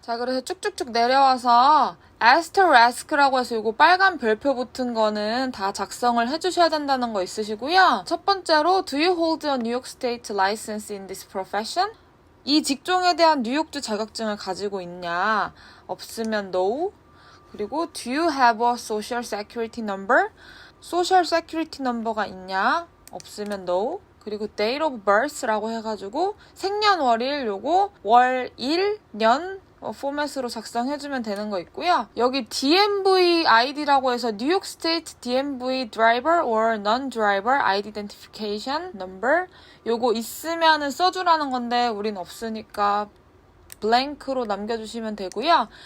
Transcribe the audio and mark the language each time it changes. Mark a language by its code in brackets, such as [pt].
[ko] 자, 그래서 쭉쭉쭉 내려와서 asterisk라고 해서 이거 빨간 별표 붙은 거는 다 작성을 해주셔야 된다는 거 있으시고요. 첫 번째로 [en] Do you hold a New York State license in this profession? [ko] 이 직종에 대한 뉴욕주 자격증을 가지고 있냐? 없으면 [en] No. [ko] 그리고 [en] Do you have a social security number? social security number가 [ko] 있냐? 없으면 No. 그리고 [en] date of birth [ko] 라고 해가지고 생년월일 요거 월, 일, 년 포맷으로 작성해주면 되는 거 있고요. 여기 DMV ID라고 해서 [en] New York State DMV Driver or Non-Driver Identification Number [ko] 요거 있으면은 써주라는 건데 우린 없으니까 블랭크로 남겨주시면 되고요.